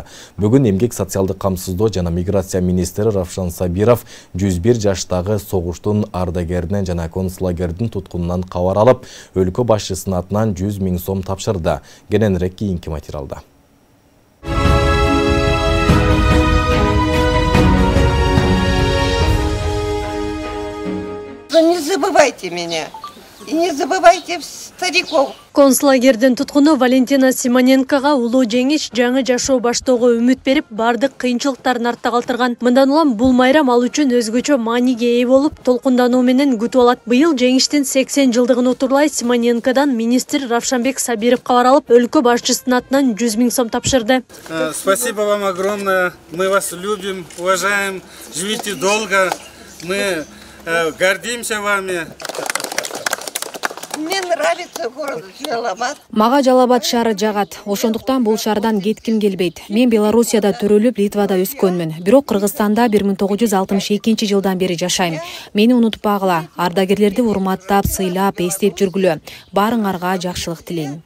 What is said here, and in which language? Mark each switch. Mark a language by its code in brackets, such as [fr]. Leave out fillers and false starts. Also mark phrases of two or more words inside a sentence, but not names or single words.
[ky] Бүгүн Эмгек, социалдык камсыздоо жана миграция министри Равшан Сабиров 101 жаштагы согуштун ардагеринен жана концлагердин туткунунан кабар алып, өлкө башчысынын атынан 100 000 сом тапшырды. Кененирээк кийинки материалда. [ru] Не забывайте меня. Не забывайте стариков. [ky] Концлагердин туткуну Валентина Симоненкога улуу жеңиш, жаңы жашоо баштоого үмүт берип, бардык кыйынчылыктарын артта калтырган. Мындан улам бул майрам ал үчүн өзгөчө мааниге ээ болуп, толкундануу менен күтүп алат. Быйыл жеңиштин 80 жылдыгын утурлай Симоненкодан министр Равшанбек Сабиров кабар алып, өлкө башчысынын атынан 100 000 сом тапшырды. [ru] Спасибо вам огромное. Мы вас любим, уважаем. Живите долго. Мы гордимся вами. Мне нравится город Жалабат. [ky] Мага Жалабат шаары жагат. Ошондуктан бул шаардан кетким келбейт. Мен Белоруссияда төрөлүп, Литвада өскөнмүн. Бирок Кыргызстанда 1962 жылдан бери жашайм. Мени унутпагыла. Ардагерлерди урматтап, сыйлап, эстеп жүргүлө. Баарыңарга жакшылык тилейм.